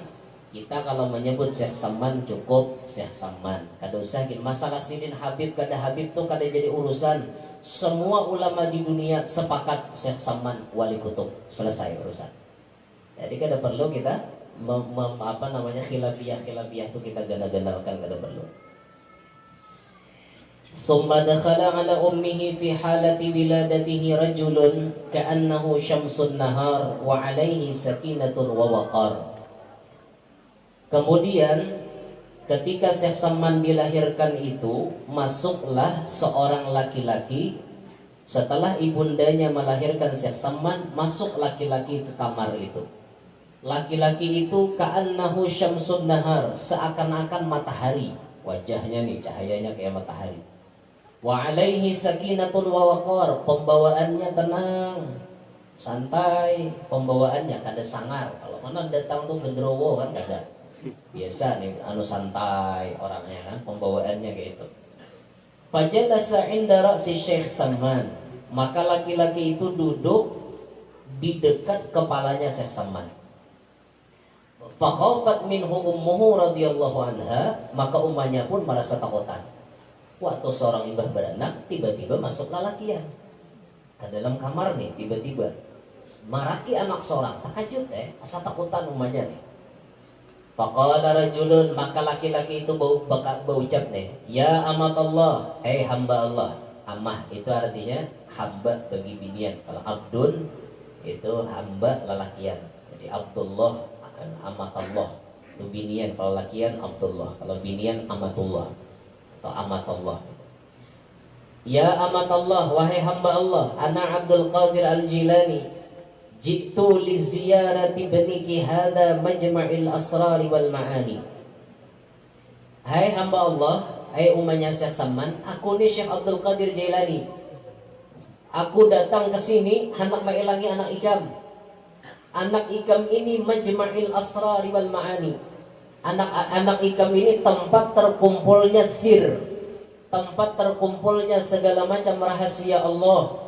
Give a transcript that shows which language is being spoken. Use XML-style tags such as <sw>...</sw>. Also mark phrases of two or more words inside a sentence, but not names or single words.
<bjn>Kita kalau menyebut Syekh Samman cukup Syekh Samman. Kada usah masalah sidin Habib kada Habib tuh kada jadi urusan. Semua ulama di dunia sepakat Syekh Samman wali kutub, selesai urusan. Jadi kada perlu kita khilafiyah itu kita gana-ganalkan, kada perlu.</bjn> <ar>ثم دخل على أمه في حالة ولادته رجل كأنه شمس النهار وعليه سكينة ووقار.</ar> <bjn>Kemudian ketika Syekh Samman dilahirkan itu, masuklah seorang laki-laki. Setelah ibundanya melahirkan Syekh Samman, masuk laki-laki ke kamar itu. Laki-laki itu</bjn> <ar>كأنه شمس النهار,</ar> <bjn>seakan-akan matahari. Wajahnya nih cahayanya kayak matahari.</bjn> <ar>وعليه سكينة ووقار,</ar> <bjn>pembawaannya tenang, santai, pembawaannya kada sangar. Kalau mana datang tuh gendrowo kan kada. Biasa nih santai orangnya kan, pembawaannya kayak itu.</bjn> <ar>فجلس عند رأس شيخ سمان,</ar> <bjn>maka laki-laki itu duduk di dekat kepalanya Syekh Samman.</bjn> <ar>فخافت منه أمه رضي الله عنها,</ar> <bjn>maka ummahnya pun merasa takutan. Waktu seorang imbah beranak, tiba-tiba masuk lalakian ke dalam kamar nih, tiba-tiba maraki anak seorang, takajud asa takutan ummahnya nih.</bjn> <ar>فقال رجل,</ar> <bjn>maka laki-laki itu berucap nih,</bjn> <ar>يا أمة الله,</ar> <bjn>hamba Allah. Amah itu artinya hamba bagi binian. Kalau abdun itu hamba lelakian. Jadi Abdullah amatallah itu binian. Kalau lakian Abdullah, kalau binian amatullah atau amatallah.</bjn> <ar>يا أمة الله,</ar> <bjn>wahai hamba Allah,</bjn> <ar>أنا عبد القادر الجيلاني جئت لزيارة ابنك هذا مجمع الأسرار والمعاني.</ar> <bjn>Hai hamba Allah, hai umatnya Syekh Saman, aku nih Syekh Abdul Qadir Jailani. Aku datang ke sini hendak mengilangi anak ikam. Anak ikam ini</bjn> <ar>مجمع الأسرار والمعاني.</ar> <bjn>Anak ikam ini tempat terkumpulnya sir, tempat terkumpulnya segala macam rahasia Allah.</bjn>